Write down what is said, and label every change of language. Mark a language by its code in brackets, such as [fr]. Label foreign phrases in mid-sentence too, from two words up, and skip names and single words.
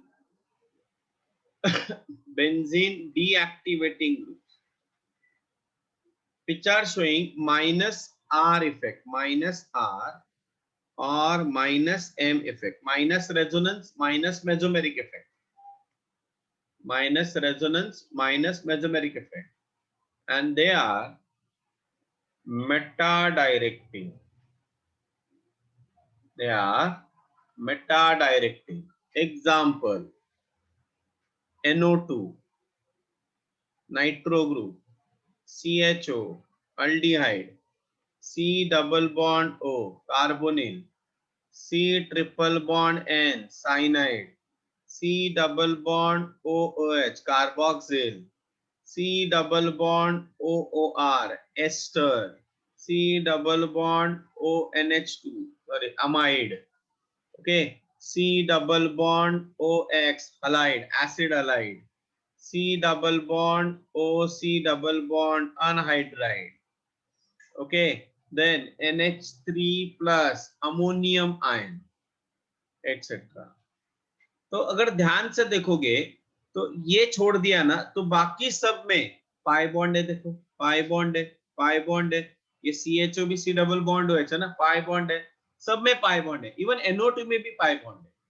[en] Benzene deactivating groups which are showing minus R effect, minus R or minus M effect, minus resonance, minus mesomeric effect, minus resonance, minus mesomeric effect, and they are meta directing. They are meta directing. Example: NO2, nitro group, CHO aldehyde, C double bond O carbonyl, C triple bond N cyanide, C double bond OOH carboxyl, C double bond OOR ester, C double bond ONH2 sorry amide. Okay, C double bond OX halide acid halide, C double bond OC double bond anhydride. Okay, then NH3 plus ammonium ion etc. [hi] तो अगर ध्यान से देखोगे तो ये छोड़ दिया ना तो बाकी सब में [en] pi bond [hi] है, देखो [en] pi bond [hi] है, [en] pi bond [hi] है, ये CHO भी C [en] double bond [hi] है ना, [en] pi bond [hi] है, सब में [en] pi bond [hi] है, इवन NO2 में भी [en] pi bond [hi] है।